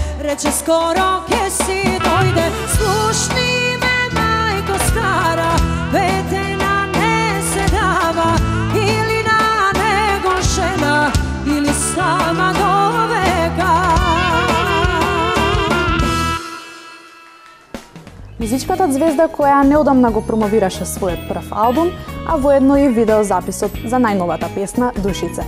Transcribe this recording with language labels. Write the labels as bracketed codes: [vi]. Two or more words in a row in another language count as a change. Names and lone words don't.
[mk] рече скоро ќе си дојде. Слушни ме, мајко стара, петена не се дава, или на него жена, или сама до века. Музичката звезда која неодамна го промовираше својот прв албум, а воедно и видеозаписот за најновата песна Душице.